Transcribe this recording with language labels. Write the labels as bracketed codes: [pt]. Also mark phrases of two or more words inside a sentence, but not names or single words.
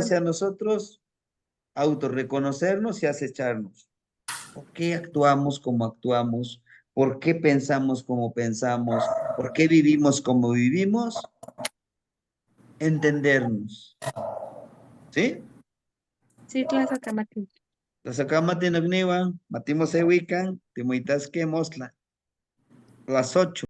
[es] hacia nosotros, autorreconocernos y acecharnos. ¿Por qué actuamos como actuamos? ¿Por qué pensamos como pensamos? ¿Por qué vivimos como vivimos? Entendernos. ¿Sí? Sí, Tlazacamati. [nah] Tlazacamati nogniwan, matimos ewican, timoitasque mostla. [es] Las 8.